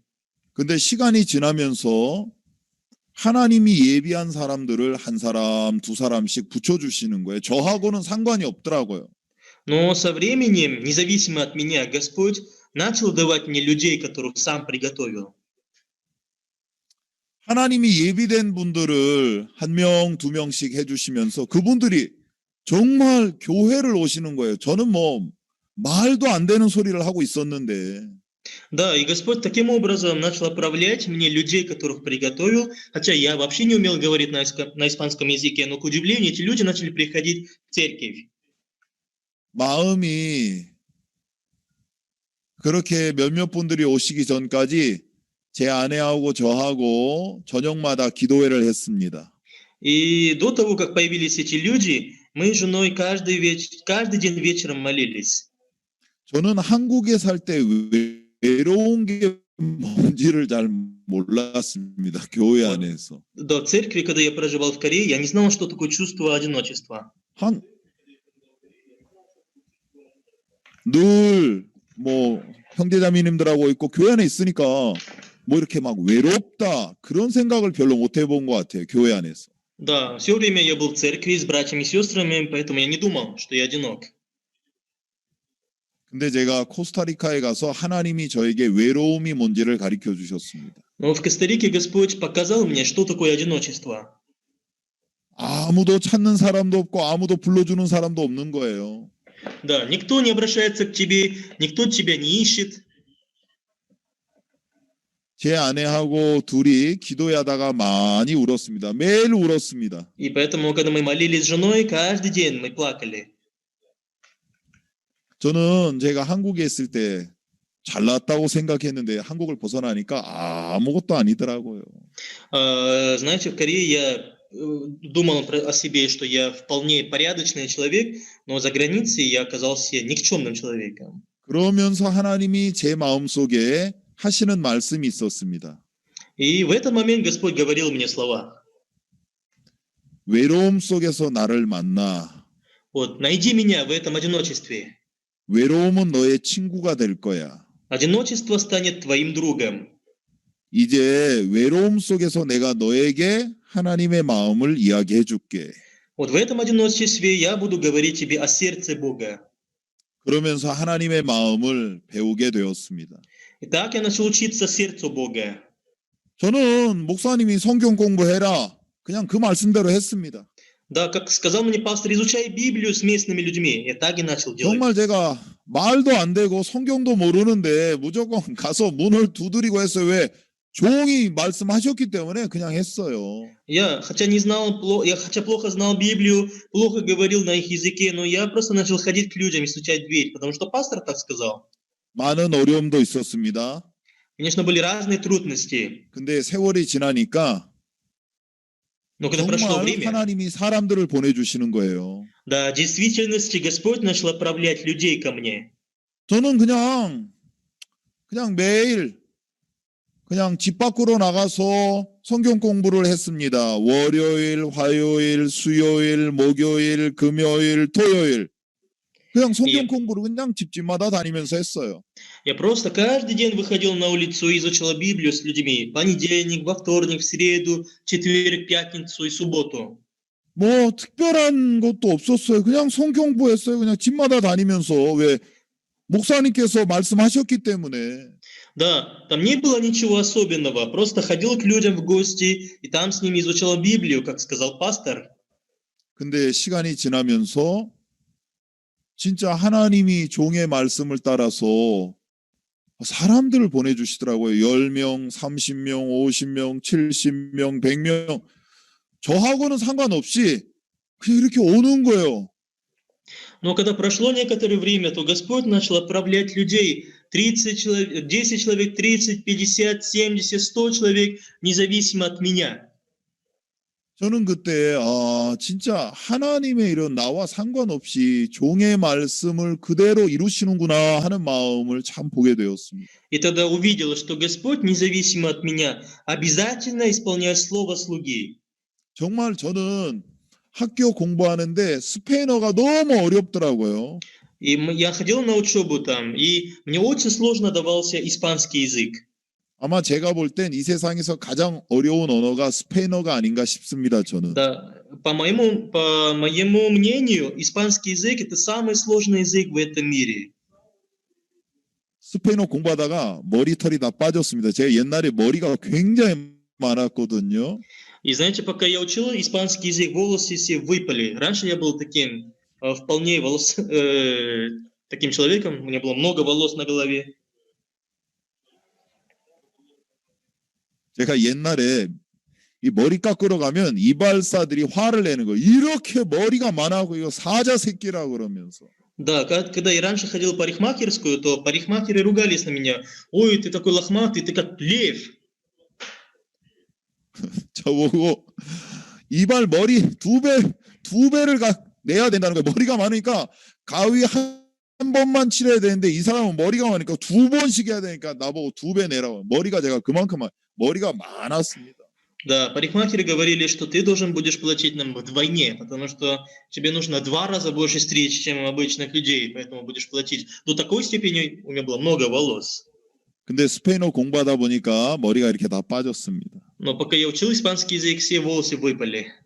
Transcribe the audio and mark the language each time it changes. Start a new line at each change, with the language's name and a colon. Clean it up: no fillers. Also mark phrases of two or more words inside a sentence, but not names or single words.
Korean: 근데 시간이 지나면서 하나님이 예비한 사람들을 한 사람, 두 사람씩 붙여주시는 거예요. 저하고는 상관이 없더라고요.
Russian: Но со временем, независимо от меня, Господь начал давать мне людей, которых сам приготовил.
Korean: 하나님이 예비된 분들을 한 명, 두 명씩 해주시면서 그분들이 정말 교회를 오시는 거예요. 저는 뭐 말도 안 되는 소리를 하고 있었는데.
Russian: Да, и Господь таким образом начал отправлять мне людей, которых приготовил, хотя я вообще не умел говорить на испанском языке, но, к удивлению, эти люди начали приходить в церковь.
Korean: 마음이 그렇게 몇몇 분들이 오시기 전까지 제 아내하고 저하고 저녁마다 기도회를 했습니다.
Russian: И до того, как появились эти люди, мы с женой каждый день вечером молились.
Korean: 저는 한국에 살 때 외로운 게 뭔지를 잘 몰랐습니다. 교회 안에서.
Russian: До церкви, когда я проживал в Корее, я не знал, что такое чувство одиночества.
Korean: 늘 뭐 형제자매님들하고 있고 교회 안에 있으니까 뭐 이렇게 막 외롭다 그런 생각을 별로 못 해본 것 같아요. 교회 안에서.
Russian: Да, все время я был в церкви с братьями и сестрами, поэтому я не думал, что я одинок.
Korean: 근데 제가 코스타리카에 가서 하나님이 저에게 외로움이 뭔지를 가르쳐 주셨습니다.
Russian: Но в Коста-Рике Господь показал мне, что такое одиночество.
Korean: 아무도 찾는 사람도 없고 아무도 불러주는 사람도 없는 거예요.
Russian: Да, никто не обращается к тебе, никто тебя не ищет.
Korean: 제 아내하고 둘이 기도하다가 많이 울었습니다. 매일 울었습니다.
Russian: И поэтому, когда мы молились с женой, каждый день мы плакали.
Korean: 저는 제가 한국에 있을 때 잘났다고 생각했는데 한국을 벗어나니까 아무것도 아니더라고요.
Russian: Знаете, в Корее я думал о себе, что я вполне порядочный человек, но за границей я оказался никчемным человеком.
Korean: 그러면서 하나님이 제 마음속에 하시는 말씀이 있었습니다.
Russian: И в этот момент Господь говорил мне слова.
Korean: 외로움 속에서 나를 만나.
Russian: Вот, найди меня в этом одиночестве.
Korean: 외로움은 너의 친구가 될 거야.
Russian: Одиночество станет твоим другом.
Korean: 이제 외로움 속에서 내가 너에게 하나님의 마음을 이야기해 줄게.
Russian: Вот в этом одиночестве я буду говорить тебе о сердце Бога.
Korean: 그러면서 하나님의 마음을 배우게 되었습니다.
Russian: И так я начал учиться сердцу Бога.
Korean: 저는 목사님이 성경 공부해라. 그냥 그 말씀대로 했습니다.
Russian: Да, как сказал мне пастор, изучай Библию с местными людьми. Я так и начал делать.
Korean: 정말 제가 말도 안 되고 성경도 모르는데 무조건 가서 문을 두드리고 했어요. 왜? 종이 말씀하셨기 때문에 그냥 했어요.
Russian: Я, хотя плохо знал Библию, плохо говорил на их языке, но я просто начал ходить к людям и стучать в дверь, потому что пастор так сказал.
Korean: 많은 어려움도 있었습니다.
Russian: Конечно, были разные трудности,
Korean: 근데 세월이 지나니까
Russian: но когда прошло
Korean: 정말
Russian: время,
Korean: 하나님이 사람들을 보내주시는 거예요.
Russian: да, в действительности Господь начал отправлять людей ко мне.
Korean: 저는 그냥 매일 그냥 집 밖으로 나가서 성경 공부를 했습니다. 월요일, 화요일, 수요일, 목요일, 금요일, 토요일. 그냥 성경 공부를 그냥 집집마다 다니면서 했어요.
Russian: Я просто каждый день выходил на улицу и изучал Библию с людьми. Понедельник, во вторник, в среду, четверг, пятницу и субботу.
Korean: 뭐 특별한 것도 없었어요. 그냥 성경 공부했어요. 그냥 집마다 다니면서. 왜? 목사님께서 말씀하셨기 때문에.
Russian: Да, там не было ничего особенного. Просто ходил к людям в гости и там с ними изучал Библию, как сказал пастор.
Korean: 근데 시간이 지나면서 진짜 하나님이 종의 말씀을 따라서 사람들을 보내주시더라고요. 10명, 30명, 50명, 70명, 100명. 저하고는 상관없이 그냥 이렇게 오는 거예요.
Russian: Но когда прошло некоторое время, то Господь начал отправлять людей. 30 человек, 10 человек, 30, 50, 70, 100 человек, независимо от меня.
Korean: 저는 그때 진짜 하나님의 이런 나와 상관없이 종의 말씀을 그대로 이루시는구나 하는 마음을 참 보게 되었습니다.
Russian: И тогда увидел, что Господь, независимо от меня, обязательно исполняет слово слуги.
Korean: 정말 저는 학교 공부하는데 스페인어가 너무 어렵더라고요.
Russian: И я ходил на учебу там, и мне очень сложно давался испанский язык.
Korean: 아마 제가 볼 땐 이 세상에서 가장 어려운 언어가 스페인어가 아닌가 싶습니다. 저는.
Russian: Да, по моему мнению, испанский язык – это самый сложный язык в этом мире.
Korean: 스페인어 공부하다가 머리털이 다 빠졌습니다. 제가 옛날에 머리가 굉장히 많았거든요.
Russian: И знаете, пока я учил испанский язык, волосы все выпали. Раньше я был таким вполне таким человеком, у меня было много волос на голове.
Korean: 제가 옛날에 이 머리 깎으러 가면 이발사들이 화를 내는 거예요. 이렇게 머리가 많아고 이거 사자 새끼라고 그러면서.
Russian: Да, когда я раньше ходил в парикмахерскую, то парикмахеры ругались на меня. Ой, ты такой лохматый, ты как лев.
Korean: 저보고 이발 머리 두 배를 내야 된다는 거예요. 머리가 많으니까 가위 한 번만 칠해야 되는데 이 사람은 머리가 많으니까 두 번씩 해야 되니까 나보고 2배 내라고. 머리가 제가 그만큼 머리가 많았습니다.
Russian: Да, парикмахеры говорили, что ты должен будешь платить нам вдвойне, потому что тебе нужно 2 раза больше стричь, чем у обычных людей, поэтому будешь платить. До такой степени у меня было много волос.
Korean: 근데 스페인어 공부하다 보니까 머리가 이렇게 다 빠졌습니다.
Russian: Но пока я учил испанский язык, все волосы выпали.